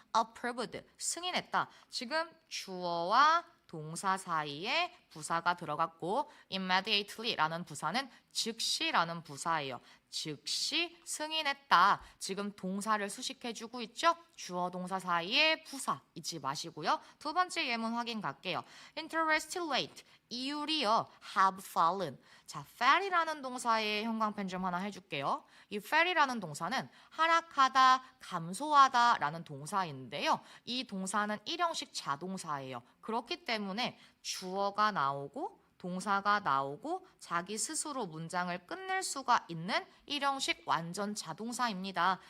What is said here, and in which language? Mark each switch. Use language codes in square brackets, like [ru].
[ko] approved, 승인했다. 지금 주어와 동사 사이에 부사가 들어갔고 immediately라는 부사는 즉시라는 부사예요. 즉시 승인했다. 지금 동사를 수식해주고 있죠? 주어 동사 사이에 부사 잊지 마시고요. 두 번째 예문 확인 갈게요. [en] Interest rate, [ko] 이율이요. [en] have fallen. [ko] 자, fall이라는 동사의 형광펜 좀 하나 해줄게요. 이 fall이라는 동사는 하락하다, 감소하다 라는 동사인데요. 이 동사는 일형식 자동사예요. 그렇기 때문에 주어가 나오고 동사가 나오고 자기 스스로 문장을 끝낼 수가 있는 일형식 완전 자동사입니다.